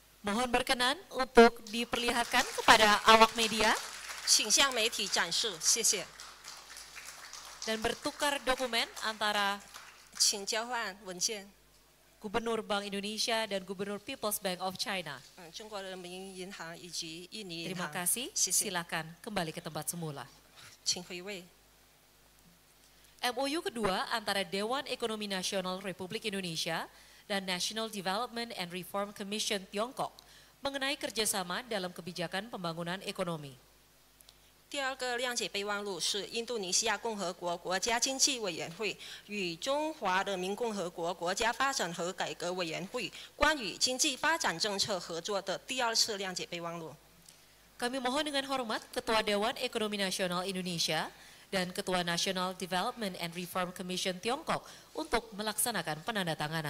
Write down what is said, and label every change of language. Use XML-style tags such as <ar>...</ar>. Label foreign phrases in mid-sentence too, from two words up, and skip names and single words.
<id>Mohon berkenan untuk diperlihatkan kepada awak media</id> <zh>请向媒体展示，谢谢。</zh> <id>dan bertukar dokumen antara</id> <zh>请交换文件。</zh> <id>Gubernur Bank Indonesia dan Gubernur People's Bank of China.</id> <zh>中国人民银行以及印尼银</zh> <id>Terima</id> <zh>行。</zh> <id>kasih.</id> <zh>谢谢。</zh> <id>Silakan kembali ke tempat semula.</id> <zh>请回位。</zh> <id>MOU kedua antara Dewan Ekonomi Nasional Republik Indonesia dan National Development and Reform Commission Tiongkok mengenai kerjasama dalam kebijakan pembangunan ekonomi.</id> <zh>第二个谅解备忘录是印度尼西亚共和国国家经济委员会与中华人民共和国国家发展和改革委员会关于经济发展政策合作的第二次谅解备忘录。</zh> <id>Kami mohon dengan hormat Ketua Dewan Ekonomi Nasional Indonesia dan Ketua National Development and Reform Commission Tiongkok untuk melaksanakan penandatanganan.</id>